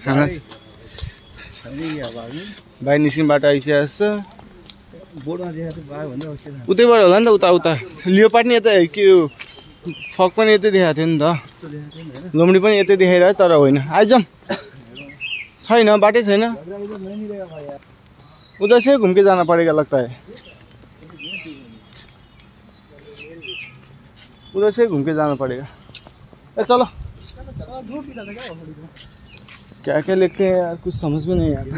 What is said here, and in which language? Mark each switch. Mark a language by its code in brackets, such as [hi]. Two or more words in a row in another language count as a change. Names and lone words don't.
[ne] खाना भाइ निस्किने बाटो आइसकेको छ। बोर्डमा देखाएको थियो बाघ भन्दै अवस्था उतैबाट होला नि त, उता उता लियोपार्ड नि यतै के फक पनि यतै देखाएको थियो नि त, लोमडी पनि यतै देखाइरहेको तर होइन। आइजाऊँ छैन, बाटै छैन, [hi] उधर से घुम के जाना पड़ेगा लगता है, उधर से घूम के जाना पड़ेगा। चलो क्या क्या लिखते हैं यार, कुछ समझ में नहीं आता।